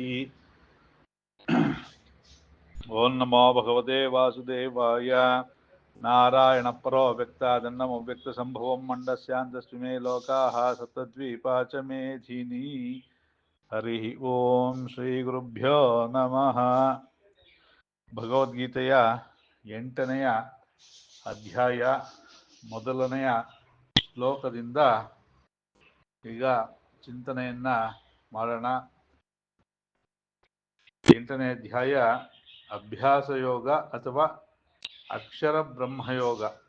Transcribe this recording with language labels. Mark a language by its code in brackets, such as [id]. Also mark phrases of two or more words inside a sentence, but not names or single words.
[sa] ओं नमो भगवते वासुदेवाय। नारायण परो व्यक्तादन्नमव्यक्तसम्भवं मण्डस्यान्तस्विमे लोकाः सप्तद्वीपा च मेधिनी। हरि ओं ಶ್ರೀ ಗುರುಭ್ಯೋ ನಮಃ. [kn] ಭಗವದ್ಗೀತೆಯ 8ನೆಯ ಅಧ್ಯಾಯ ಮೊದಲನೆಯ ಶ್ಲೋಕದಿಂದ ಈಗ ಚಿಂತನೆಯನ್ನ ಮಾಡೋಣ. 8ನೇ ಅಧ್ಯಾಯ ಅಭ್ಯಾಸ ಯೋಗ ಅಥವಾ ಅಕ್ಷರ ಬ್ರಹ್ಮಯೋಗ.